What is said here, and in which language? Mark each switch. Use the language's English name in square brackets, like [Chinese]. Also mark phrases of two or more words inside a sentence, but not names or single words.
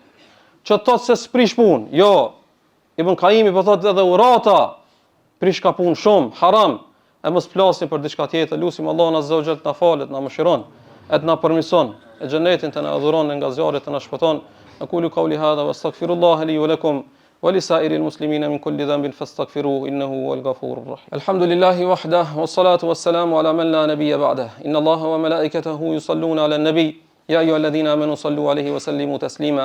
[Albanian] Që thot se s'prish punë. Jo, Ibn Qayyimi po thot edhe urata prish ka punë shumë, haram. E mos flasim për diçka tjetër. Lutim Allahun [Arabic] عز وجل [Albanian] të na falet, na mëshiron, e të na përmirëson, e xhenetin të na adhuron nga zjarri të na shpëton. [Arabic] أقول قولي هذا وأستغفر الله لي ولكم ولسائر المسلمين من كل ذنب فاستغفروه إنه هو الغفور الرحيم. الحمد لله وحده والصلاة والسلام على من لا نبي بعده. إن الله وملائكته يصلون على النبي يا أيها الذين آمنوا صلوا عليه وسلموا تسليما.